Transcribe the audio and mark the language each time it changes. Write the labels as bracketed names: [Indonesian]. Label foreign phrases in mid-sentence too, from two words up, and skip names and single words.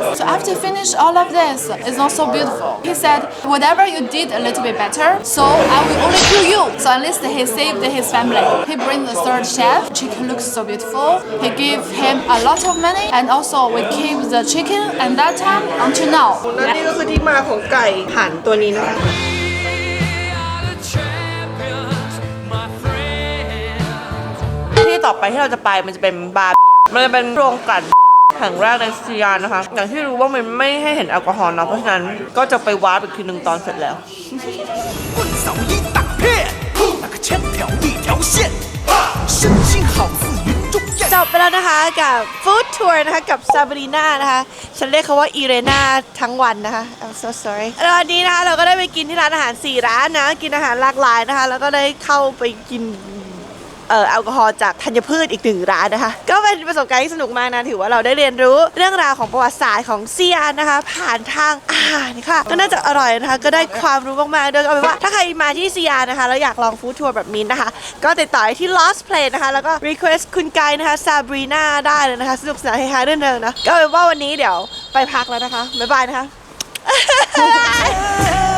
[English] So after finish all of this, it's not so beautiful. He said, whatever you did a little bit better, so I will only kill you. So at least he saved his family. He bring the third chef. Chicken looks so beautiful. He give him a lot of money, and also we keep the chicken and that time until now. [Thai] และนี่ก็คือที่มาของไก่หันตัวนี้นะคะที่ต่อไปที่เราจะไปมันจะเป็นบาร์เบียร์มันจะเป็นโรงกลั่นแห่งแรกในซียานนะคะ อย่างที่รู้ว่ามันไม่ให้เห็นแอลกอฮอล์เนาะเพราะฉะนั้นก็จะไปวาร์ปอีกทีหนึ่งตอนเสร็จแล้ว [Chinese] 棍扫一大片，那个枪挑一条线。身轻好似云中雁。 [Thai] จบไปแล้วนะคะกับ [English] food tour [Thai] นะคะกับซาบรีนานะคะฉันเรียกเขาว่าอีเรนาทั้งวันนะคะ [English] I'm so sorry [Thai] แล้ววันนี้นะคะเราก็ได้ไป กินที่ร้านอาหาร4ร้านนะกินอาหารหลากหลายนะคะแล้วก็ได้เข้าไปกินแอลกอฮอล์จากธัญพืชอีก1ร้านนะคะก็เป็นประสบการณ์ที่สนุกมากนะถือว่าเราได้เรียนรู้เรื่องราวของประวัติศาสตร์ของซียานนะคะผ่านทางอาหารค่ะก็น่าจะอร่อยนะคะก็ได้ความรู้มากๆโดยเอาเป็นว่าถ้าใครมาที่ซียานนะคะแล้วอยากลอง [English] food tour [Thai] แบบมิ้นนะคะก็ติดต่อที่ Lost Place นะคะแล้วก็ request คุณไกด์นะคะซาบรีนาได้เลยนะคะสนุกสนานเฮฮาเรื่องเดิมนะก็เป็นว่าวันนี้เดี๋ยวไปพักแล้วนะคะบ๊ายบายนะคะ